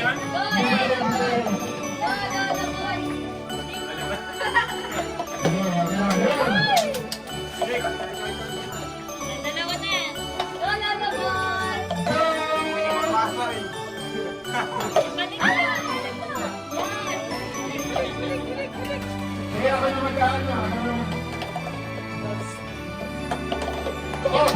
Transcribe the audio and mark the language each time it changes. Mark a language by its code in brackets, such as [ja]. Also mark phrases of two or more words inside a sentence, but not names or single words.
[en] Go, the boy! [tl] Dalawa na. Go na [en] the boy! [tl] Balik ka. Kaya ako na mag-ano. Oh!